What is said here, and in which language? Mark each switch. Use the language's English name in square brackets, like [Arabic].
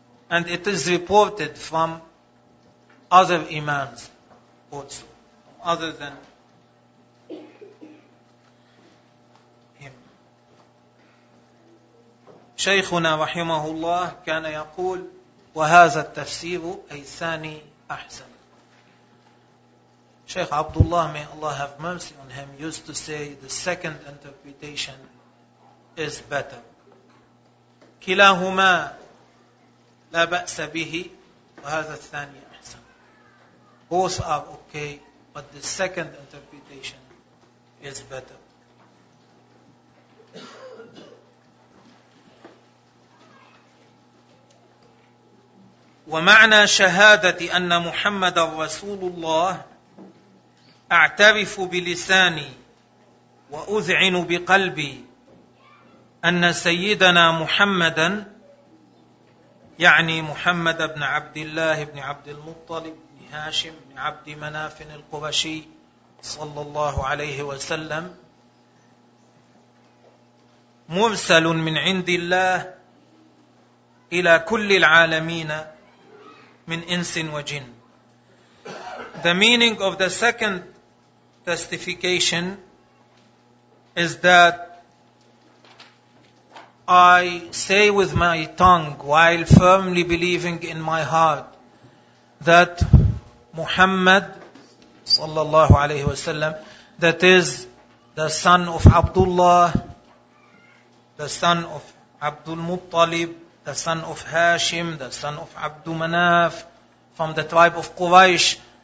[English] And it is reported from other imams also, other than him. [Arabic] شيخنا رحمه الله كان يقول وهذا التفسير أي ثاني أحسن. [English] Sheikh Abdullah, may Allah have mercy on him, used to say the second interpretation is better. [Arabic] كلاهما لا بأس به وهذا الثاني أحسن. [English] Both are okay, but the second interpretation is better. [Arabic] ومعنى شهادة أن محمد رسول الله أعترف بلساني وأذعن بقلبي أن سيدنا محمدا يعني محمد بن عبد الله بن عبد المطلب بن هاشم بن عبد مناف القرشي صلى الله عليه وسلم مرسل من عند الله إلى كل العالمين من إنس وجن. [English] The meaning of the second testification is that I say with my tongue while firmly believing in my heart that Muhammad [Arabic] صلى الله عليه وسلم, [English] that is the son of Abdullah, the son of Abdul Muttalib, the son of Hashim, the son of Abdu Manaf, from the tribe of Quraysh.